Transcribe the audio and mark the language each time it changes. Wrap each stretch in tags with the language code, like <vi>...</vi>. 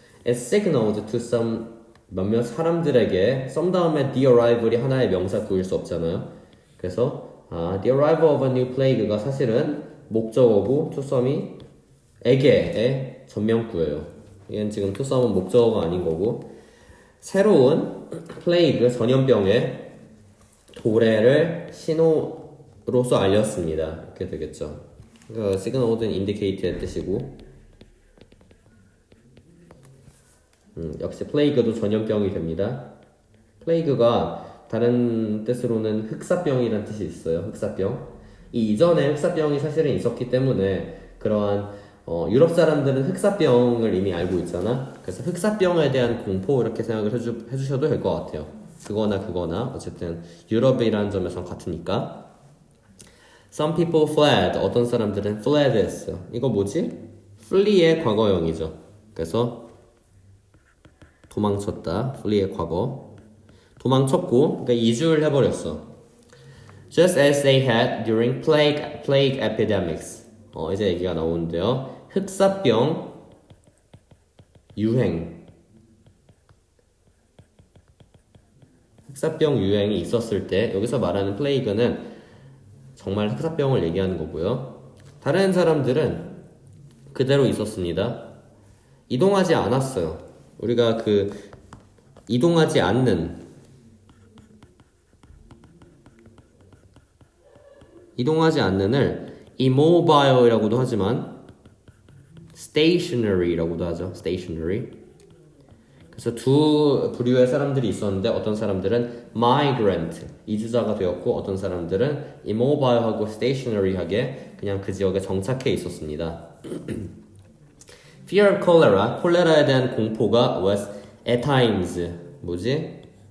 <en>It signaled to some,</en> <ko>몇몇 사람들에게 some 다음에 the arrival이 하나의 명사 구일 수 없잖아요. 그래서</ko> <en>the arrival of a new plague</en> <ko>가 사실은 목적어고 to some이 에게의 전명구예요. 이건 지금</ko> <en>to some</en> <ko>은 목적어가 아닌 거고 새로운 플레이그 전염병의 도래를 신호로서 알렸습니다. 이렇게 되겠죠. 그러니까 signal은 indicate의 뜻이고 역시 플레이그도 전염병이 됩니다. 플레이그가 다른 뜻으로는 흑사병이라는 뜻이 있어요. 흑사병. 이 이전에 흑사병이 사실은 있었기 때문에 그러한 유럽 사람들은 흑사병을 이미 알고 있잖아. 그래서 흑사병에 대한 공포 이렇게 생각을 해주셔도 될 것 같아요. 그거나 어쨌든 유럽이라는 점에서 같으니까.</ko> <en>Some people fled.</en> <ko>어떤 사람들은 fled 했어요. 이거 뭐지? flee의 과거형이죠. 그래서 도망쳤다. flee의 과거. 도망쳤고, 그러니까 이주를 해버렸어.</ko> <en>Just as they had during plague epidemics.</en> <ko>이제 얘기가 나오는데요. 흑사병 유행이 있었을 때 여기서 말하는 플레이그는 정말 흑사병을 얘기하는 거고요. 다른 사람들은 그대로 있었습니다. 이동하지 않았어요. 우리가 이동하지 않는 이동하지 않는을 immobile이라고도 하지만 stationary라고도 하죠.</ko> <en>stationary.</en> <ko>그래서 두 부류의 사람들이 있었는데 어떤 사람들은 migrant, 이주자가 되었고 어떤 사람들은 immobile하고 stationary하게 그냥 그 지역에 정착해 있었습니다.</ko> <en>Fear of cholera,</en> <ko>콜레라에 대한 공포가</ko> <en>was at times,</en> <ko>뭐지?</ko>